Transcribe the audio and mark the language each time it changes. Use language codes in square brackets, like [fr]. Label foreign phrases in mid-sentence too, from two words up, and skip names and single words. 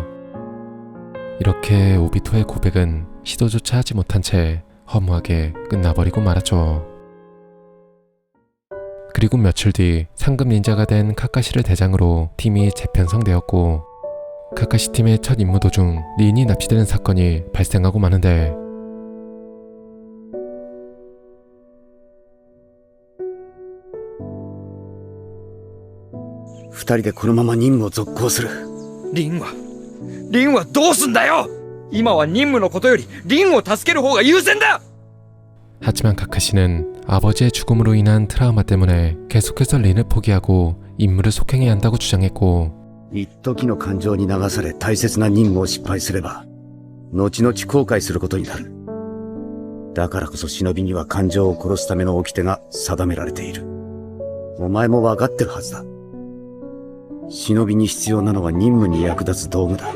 [ko] 이렇게 오비토의 고백은 시도조차 하지 못한 채 허무하게 끝나버리고 말았죠. 그리고 며칠 뒤 상급 닌자가 된 카카시를 대장으로 팀이 재편성되었고, 카카시 팀의 첫 임무 도중 린이 납치되는 사건이 발생하고 마는데, [ja] 二人でこのまま任務を続行する。リンはどうすんだよ。今は任務のことよりリンを助ける方が優先だ。 [ko] 하지만 카카시는 아버지의 죽음으로 인한 트라우마 때문에 계속해서 린을 포기하고 임무를 속행해야 한다고 주장했고, [ja] 一時の感情に流され大切な任務を失敗すれば後々後悔することになる。だからこそ忍びには感情を殺すための掟が定められている。お前も分かってるはずだ。忍びに必要なのは任務に役立つ道具だ。